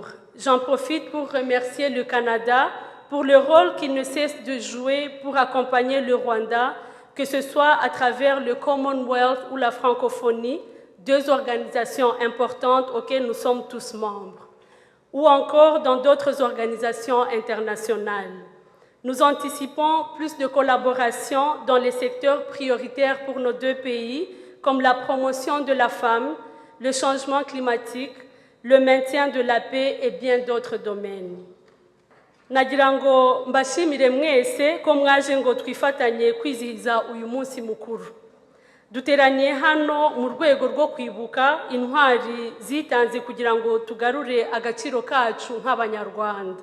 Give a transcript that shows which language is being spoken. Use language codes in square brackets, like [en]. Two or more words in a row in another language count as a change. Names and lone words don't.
[fr] J'en profite pour remercier le Canada pour le rôle qu'il ne cesse de jouer pour accompagner le Rwanda, que ce soit à travers le Commonwealth ou la francophonie, 2 organisations importantes auxquelles nous sommes tous membres, ou encore dans d'autres organisations internationales. Nous anticipons plus de collaboration dans les secteurs prioritaires pour nos 2 pays, comme la promotion de la femme, le changement climatique, le maintien de la paix et bien d'autres domaines. [rw] Nagira ngo mbashimire mwese ko mwaje ngo twifatanye kwizihiza uyu munsi mukuru. Duteraniye hano mu rwego rwo kwibuka intwari zitanze kugira ngo tugarure agaciro kacu nk'Abanyarwanda.